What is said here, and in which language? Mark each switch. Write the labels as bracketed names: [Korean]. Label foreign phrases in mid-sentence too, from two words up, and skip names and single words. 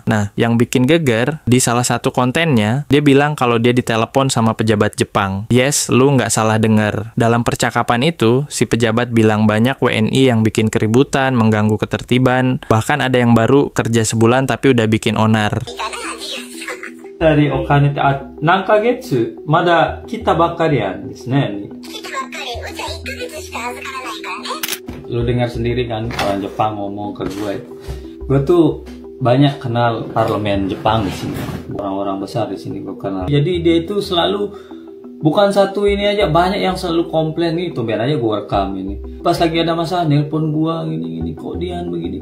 [Indonesian] Nah, yang bikin geger, di salah satu kontennya, dia bilang kalau dia ditelepon sama pejabat Jepang. Yes, lu nggak salah dengar. Dalam percakapan itu, si pejabat bilang banyak WNI yang bikin keributan, mengganggu ketertiban, bahkan ada yang baru kerja sebulan tapi udah bikin onar. [Japanese] お金って何ヶ月まだ来たばっかりやんですね。来たばっかり、うちは1ヶ月しか預からないからね。 [Indonesian] Lu dengar sendiri kan orang Jepang ngomong ke gue. Gue tuh banyak kenal parlemen Jepang di sini. Orang-orang besar di sini gue kenal. Jadi dia itu selalu bukan satu ini aja, banyak yang selalu komplain nih. Tumben aja gue rekam ini. Pas lagi ada masalah nelpon gue gini-gini kok Dian begini.